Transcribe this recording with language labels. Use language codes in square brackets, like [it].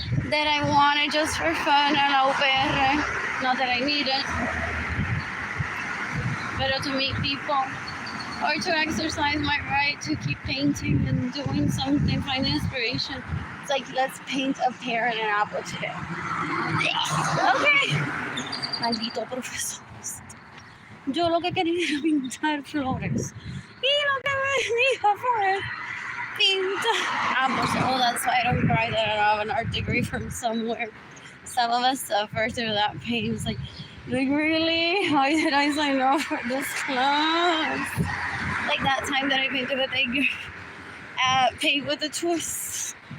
[en] that I wanted just for fun and open. Not that I need it, but to meet people or to exercise my right to keep painting and doing something, find inspiration. It's like, let's paint a pear and an apple today. [es] Okay. Maldito profesor. Yo lo que quería era pintar flores. Y lo que me dijo fue pintar apples. [en] Oh, that's why I don't cry that I don't have an art degree from somewhere. Some of us suffer through that pain. It's like really? Why did I sign up for this class? Like that time that I painted with paint with a twist.